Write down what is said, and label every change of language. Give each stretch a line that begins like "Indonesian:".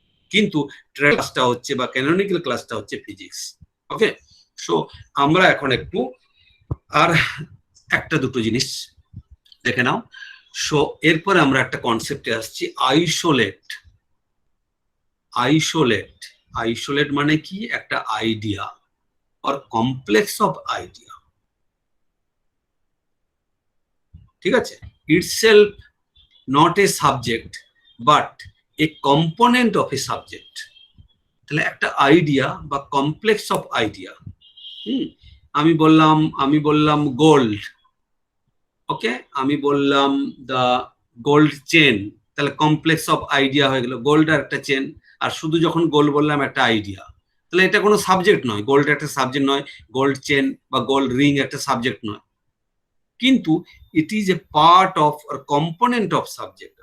Bangla: কিন্তু ক্লাসটা হচ্ছে বা ক্যানোনিক্যাল ক্লাসটা হচ্ছে ফিজিক্স। ওকে, সো আমরা এখন একটু আর একটা দুটো জিনিস দেখে নাও। সো এরপরে আমরা একটা কনসেপ্টে আসছি, আইসোলেট। আইসোলেট, আইসোলেট মানে কি?
English: একটা idea or complex of idea,
Bangla: ঠিক আছে,
English: itself not a subject but a component of a subject।
Bangla: তাহলে একটা আইডিয়া বা কমপ্লেক্স অফ আইডিয়া, আমি বললাম গোল্ড, ওকে, আমি বললাম দা গোল্ড চেন, তাহলে কমপ্লেক্স অফ আইডিয়া হয়ে গেল, গোল্ড আর একটা চেন, আর শুধু যখন গোল্ড বললাম একটা আইডিয়া, তাহলে এটা কোনো সাবজেক্ট নয়, গোল্ড একটা সাবজেক্ট নয়, গোল্ড চেন বা গোল্ড রিং একটা সাবজেক্ট নয়, কিন্তু
English: It is a part of or component of subject.